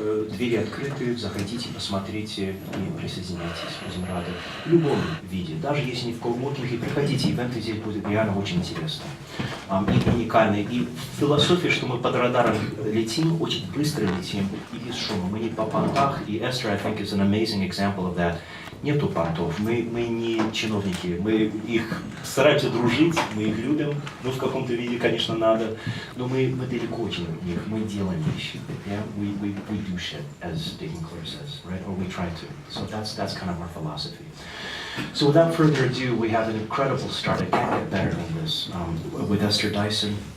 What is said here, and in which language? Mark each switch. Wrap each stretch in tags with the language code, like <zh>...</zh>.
<ru>Двери открыты, заходите, посмотрите и присоединяйтесь. Будем рады в любом виде. Даже если не в coworking, приходите, ивенты здесь будут реально очень интересно и уникальные. И философия, что мы под радаром летим, очень быстро летим и без шума. Мы не по понтах, и</ru> <en>Esther, I think, is an amazing example of that.</en> <ru>Нету понтов, мы не чиновники, мы их стараемся дружить, мы их любим, в каком-то виде, конечно, надо, но мы далеко очень от них, мы делаем вещи, yeah?</ru> <en>we do shit, as Deacon Clare says, right, or we try to, so that's kind of our philosophy. So without further ado, we have an incredible start, I can't get better than this, with Esther Dyson.</en>